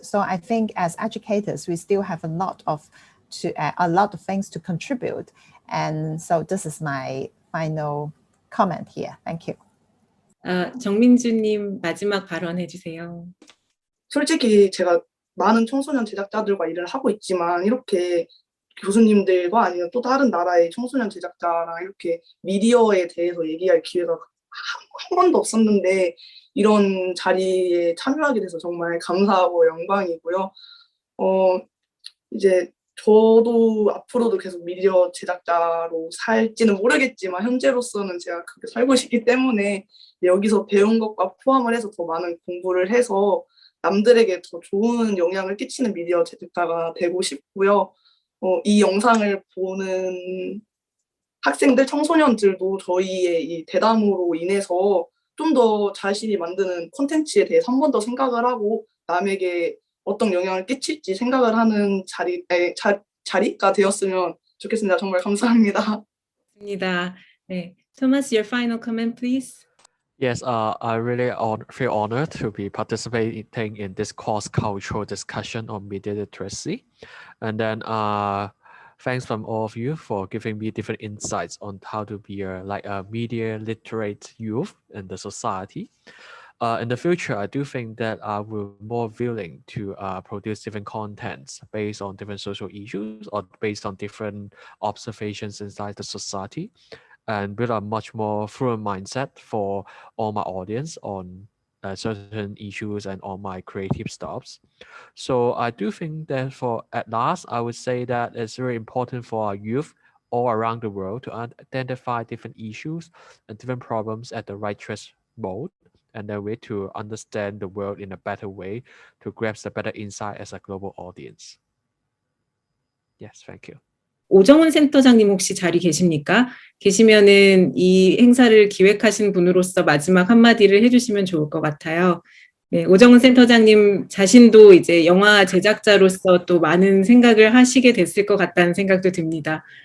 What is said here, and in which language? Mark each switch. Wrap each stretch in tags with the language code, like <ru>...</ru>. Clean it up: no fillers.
<en>So I think as educators, we still have a lot of things to contribute. And so this is my final comment here. Thank you.</en> <ko>정민주님 마지막 발언해 주세요. 솔직히 제가 많은 청소년 제작자들과 일을 하고 있지만, 이렇게 교수님들과 아니면 또 다른 나라의 청소년 제작자랑 이렇게 미디어에 대해서 얘기할 기회가 한 번도 없었는데, 이런 자리에 참여하게 돼서 정말 감사하고 영광이고요. 이제 저도 앞으로도 계속 미디어 제작자로 살지는 모르겠지만, 현재로서는 제가 그렇게 살고 싶기 때문에 여기서 배운 것과 포함을 해서 더 많은 공부를 해서 남들에게 더 좋은 영향을 끼치는 미디어 제작자가 되고 싶고요. 이 영상을 보는 학생들, 청소년들도 저희의 이 대담으로 인해서 좀 더 자신이 만드는 콘텐츠에 대해서 한 번 더 생각을 하고, 남에게 어떤 영향을 끼칠지 생각을 하는 자리가 되었으면 좋겠습니다. 정말 감사합니다.</ko> <en>네, Thomas, your final comment, please. Yes, I really feel honored to be participating in this cross-cultural discussion on media literacy. And then thanks from all of you for giving me different insights on how to be a media literate youth in the society. In the future, I do think that I will be more willing to produce different contents based on different social issues or based on different observations inside the society, and build a much more fluent mindset for all my audience on certain issues and on my creative stuffs. So I do think that at last, I would say that it's very important for our youth all around the world to identify different issues and different problems at the right threshold, and then way to understand the world in a better way to grasp the better insight as a global audience. Yes, thank you.</en> <ko>오정훈 센터장님 혹시 자리 계십니까? 계시면은 이 행사를 기획하신 분으로서 마지막 한마디를 해주시면 좋을 것 같아요. 네, 오정훈 센터장님 자신도 이제 영화 제작자로서 또 많은 생각을 하시게 됐을 것 같다는 생각도 듭니다.</ko>